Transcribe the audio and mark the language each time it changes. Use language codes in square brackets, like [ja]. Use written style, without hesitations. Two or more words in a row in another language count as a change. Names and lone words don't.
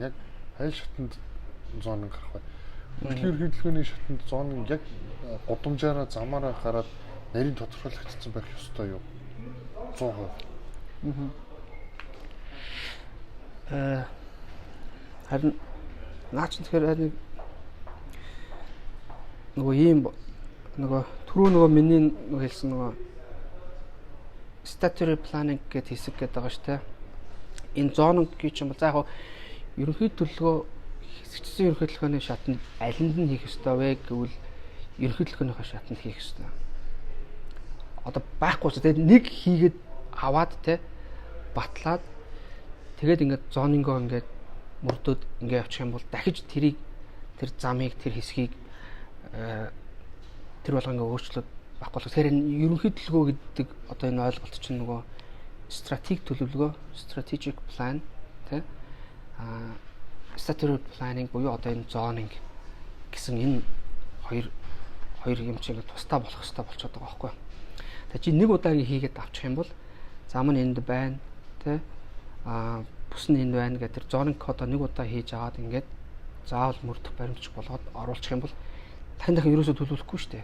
[mn] Яг аль шатнд зонинг гарах вэ? Хөгжлийн ерөнхий төлөвлөгөөний шатнд зонинг яг гудамжаараа замаараа гараад нарийн тодорхойлогдсон байх ёстой юу? 100%. Харин наач тэгэхээр нөгөө ийм нөгөө түрүү нөгөө миний нөгөө хэлсэн нөгөө [en] statutory planning [mn] гэдэг хэсэг гэдэг байгаа шүү дээ. Энэ зонинг гэж юм бол за яг ерөнхий төлөвлөгөө хэсэгчсэн ерөнхий төлөвлөгөөний шатнд алинд нь хийх ёстой вэ гэвэл ерөнхий төлөвлөгөөнийхөө шатнд хийх ёстой. Одоо байхгүй ч тэгээд нэг хийгээд аваад те батлаад тэгээд ингээд зонингоо ингээд мөрдөөд ингээд явчих юм бол дахиж тэр замыг тэр хэсгийг тэр болгоо ингээд өөрчлөлт байхгүй. Тэгэхээр энэ ерөнхий төлөвлөгөө гэдэг одоо энэ ойлголт чинь нөгөө стратеги төлөвлөгөө, [en] strategic plan [mn] тий [en] statutory planning [mn] буюу одоо энэ zoning гэсэн энэ хоёр юм чинь тусдаа болох хэрэгтэй болчиход байгаа байхгүй. Тэгээ чи нэг удаагийн хийгээд авчих юм бол зам нь энд байна тий бүс нь энд байна гэдэг тэр zoning кодоо нэг удаа хийж аваад ингээд заавал мөрдөх баримтч болгоод оруулчих юм бол дахин ерөөсөө төлөвлөхгүй шүү дээ.